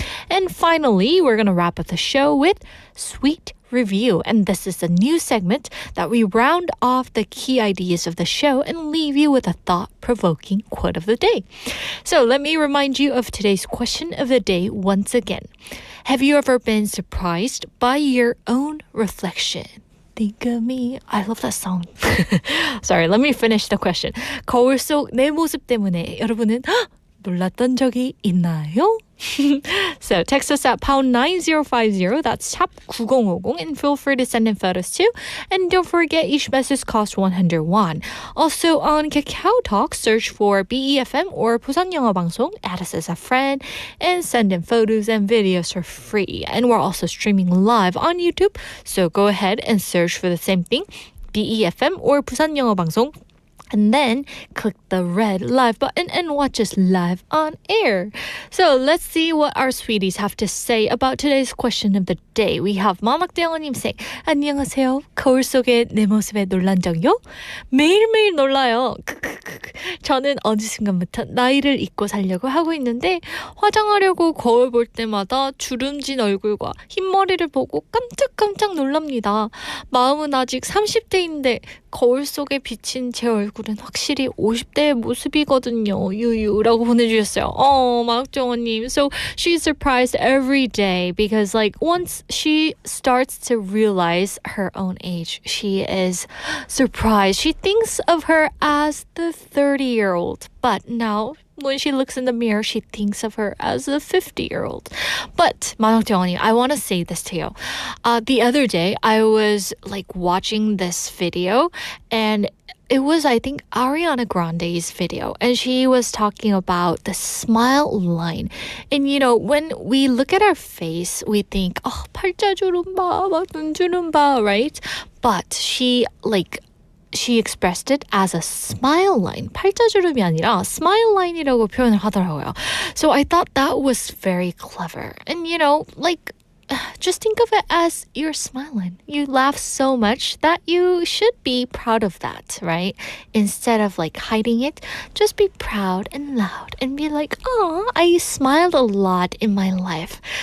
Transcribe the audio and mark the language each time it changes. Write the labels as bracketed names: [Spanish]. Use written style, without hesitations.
[English] And finally, we're gonna wrap up the show with Sweet Review, and this is a new segment that we round off the key ideas of the show and leave you with a thought-provoking quote of the day. So let me remind you of today's question of the day once again. Have you ever been surprised by your own reflection? Think of me. I love that song. Sorry, let me finish the question. [Korean] 거울 속 내 모습 때문에 여러분은 놀랐던 적이 있나요? [English] So text us at pound 9050, that's 샵 9050, and feel free to send in photos too. And don't forget, each message costs 100 won. Also on Kakao Talk, search for BEFM or 부산 영어 방송, add us as a friend, and send in photos and videos for free. And we're also streaming live on YouTube, so go ahead and search for the same thing, BEFM or 부산 영어 방송. And then click the red live button and watch us live on air. So let's see what our sweeties have to say about today's question of the day. We have 만학대영님 saying, 안녕하세요. [Korean] 거울 속에 내 모습에 놀란 적요? 매일매일 놀라요. 저는 어느 순간부터 나이를 잊고 살려고 하고 있는데 화장하려고 거울 볼 때마다 주름진 얼굴과 흰머리를 보고 깜짝깜짝 놀랍니다. 마음은 아직 30대인데 거울 속에 비친 제 얼굴은 확실히 50대의 모습이거든요. 유유라고 보내주셨어요. 만학정원님. [English] So she's surprised every day because like once she starts to realize her own age, she is surprised. She thinks of her as the 30-year-old. But now when she looks in the mirror, she thinks of her as a 50-year-old. But 만학정원님, I want to say this to you. The other day, I was like watching this video, and it was, I think, Ariana Grande's video, and she was talking about the smile line. And you know, when we look at our face, we think, oh, 팔자주름 봐, 막 눈주름 봐, right? But she expressed it as a smile line. [Korean] 팔자주름이 아니라 smile line이라고 표현을 하더라고요. [English] So I thought that was very clever. And you know, like, just think of it as you're smiling. You laugh so much that you should be proud of that, right? Instead of like hiding it, just be proud and loud and be like, oh, I smiled a lot in my life.